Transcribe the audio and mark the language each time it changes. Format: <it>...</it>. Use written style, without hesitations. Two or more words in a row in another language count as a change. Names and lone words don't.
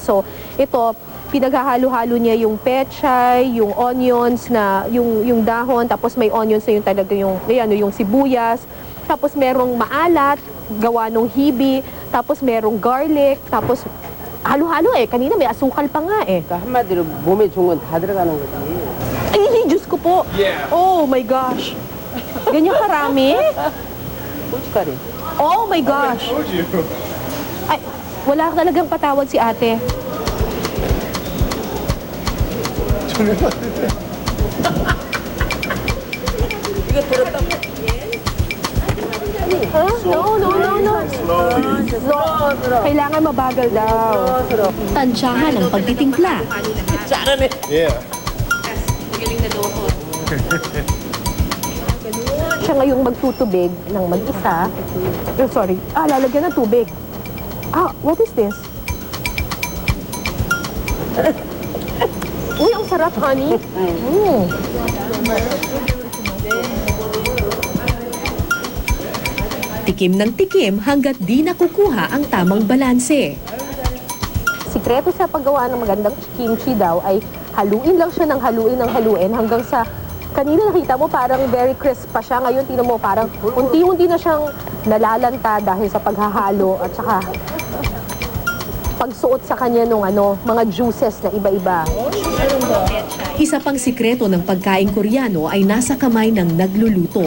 <tl>So ito, pinaghahalo-halo niya yung pechay, yung onions na, yung dahon, tapos may onions na yung talaga yung sibuyas. Tapos merong maalat, gawa nung hibi, tapos merong garlic, tapos halo-halo eh. Kanina may asukal pa nga eh.</tl> <ko>한마디로 몸에 좋은 건 다 들어가는 거지.</ko> <tl>Ay, Diyos ko po.</tl> <en>Oh my gosh.</en> <tl>Ganyan karami?</tl> <ko>고춧가루.</ko> <en>Oh my gosh.</en> <tl>Ay, wala talagang patawad si ate.</tl> <ko>이거 들었다고?</ko> <tl>Huh? No. Kailangan mabagal daw. Tansyahan ang pagtitimpla.</tl> <ko>잘하네.</ko> <en>Yeah.</en> <tl>Siya ngayong magtutubig ng mag-isa. Oh, sorry. Lalagyan ng tubig.</tl> <en>What is this?</en> <tl>Uy, ang sarap, honey. Tikim ng tikim hanggat di nakukuha ang tamang balanse. Sikreto sa paggawa ng magandang kimchi daw ay haluin lang siya ng haluin hanggang sa kanina nakita mo parang</tl> <en>very crisp</en> <tl>pa siya. Ngayon tingnan mo parang unti-unti na siyang nalalanta dahil sa paghahalo at saka pagsuot sa kanya ng mga juices na iba-iba. Isa pang sikreto ng pagkain Koreano ay nasa kamay ng nagluluto.</tl>